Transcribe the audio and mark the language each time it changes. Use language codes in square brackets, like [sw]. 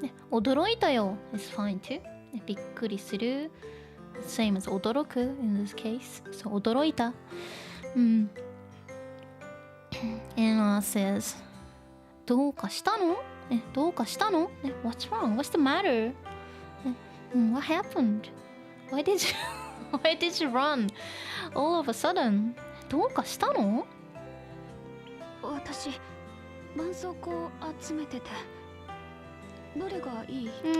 [ja] 驚いたよ [en] is fine too、 [ja] ね、びっくりする [en] same as [ja] 驚く [en] in this case so [ja] 驚いたAnna says どうかしたの、ね、どうかしたの、ね、 [en] What's wrong? What's the matter? ね、What happened? Why did you run all of a sudden? [ja] どうかしたの？私絆創膏集めててどれがいい？